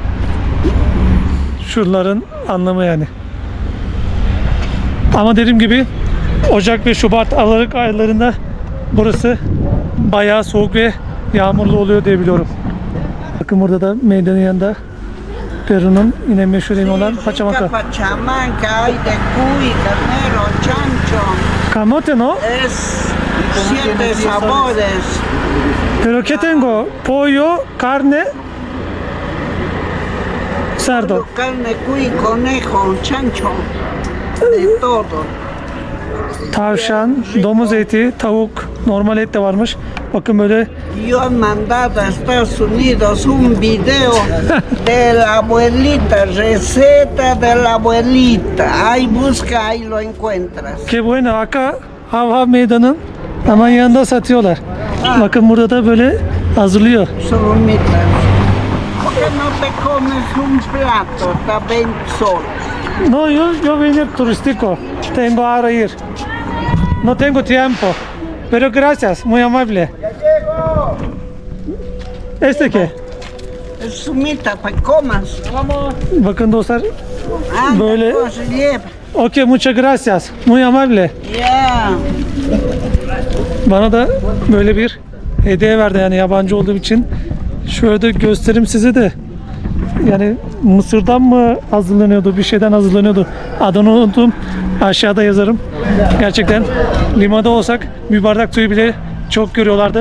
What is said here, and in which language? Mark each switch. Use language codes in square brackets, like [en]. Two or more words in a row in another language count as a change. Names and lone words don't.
[tr] Şunların anlamı yani. Ama dediğim gibi Ocak ve Şubat, Aralık aylarında burası bayağı soğuk ve yağmurlu oluyor diye biliyorum. Bakın burada da meydanın yanında Peru'nun yine meşhur yemeği olan paçamaka. [es] Pachamanca hay de cuy, ternero, chancho. Camote, ¿no? Es 7 sabores. Pero ¿qué tengo? Pollo, carne, cerdo. Carne, cuy, conejo, chancho. De todo. [tr] tavşan, domuz eti, tavuk, normal et de varmış. Bakın böyle [es] Yo he mandado a Estados Unidos un video de la abuelita, receta de la abuelita. Ahí busca, ahí lo encuentras. que bueno acá [tr] Hav Meydanı'nın hemen yanında satıyorlar. Bakın burada da böyle hazırlıyor. [es] Solomitas. ¿Por qué no te comes un plato? Está 20 soles. No, yo vine turístico. Tengo ahora ir. No tengo tiempo. Pero gracias, muy amable. ¿Este qué? Es sumita para que comas. [tr] Bakın dostlar. [es] Anda, [tr] Böyle. [es] pues, lleva. Ok, muchas gracias. Muy amable. Ya. [tr] Bana da böyle bir hediye verdi yani yabancı olduğum için. Şöyle de göstereyim size de. Yani mısırdan mı hazırlanıyordu, bir şeyden hazırlanıyordu. Adını unuttum. Aşağıda yazarım. Gerçekten limada olsak bir bardak suyu bile çok görüyorlardı.